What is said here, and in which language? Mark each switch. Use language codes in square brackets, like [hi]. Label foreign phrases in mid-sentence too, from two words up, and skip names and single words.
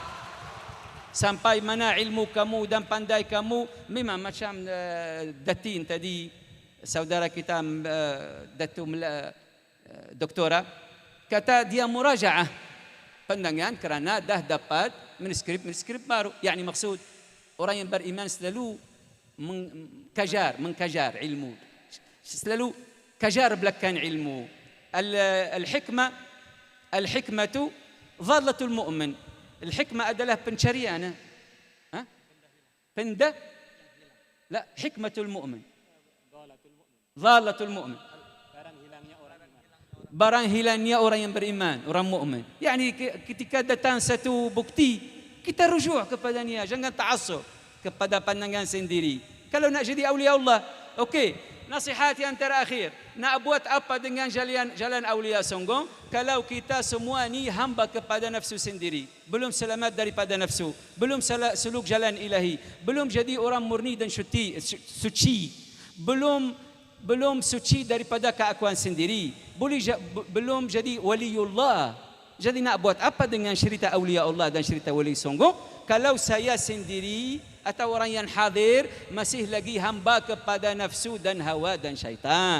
[ms] Sampai mana ilmu kamu dan pandai kamu, memang macam Datin tadi, saudara kita Datuk Doktora, kata dia murajaah pandangan kerana dah dapat manuskrip baru. Yani maksud orang yang beriman selalu mengkajar ilmu, selalu kajar belakang ilmu. [ar] الحكمة ضالة المؤمن. [ms] Al-hikmah adalah pencarian. La, [ar] حكمة المؤمن. ضالة المؤمن. [ms] Barang hilangnya orang yang beriman, orang mukmin. Yani ketika datang satu bukti, kita rujuk kepadanya, jangan ta'assub kepada pandangan sendiri. Kalau nak jadi [ar] أولياء الله, [ms] okey, nasihat yang terakhir, nak buat apa dengan jalan awliya Songo kalau kita semua ni hamba kepada nafsu sendiri, belum selamat daripada nafsu, belum suluk jalan ilahi, belum jadi orang murni dan suci, belum suci daripada keakuan sendiri, belum jadi waliullah. Jadi nak buat apa dengan cerita [ar] أولياء الله [ms] dan cerita wali Songo kalau saya sendiri atau orang yang hadir masih lagi hamba kepada nafsu dan hawa dan syaitan?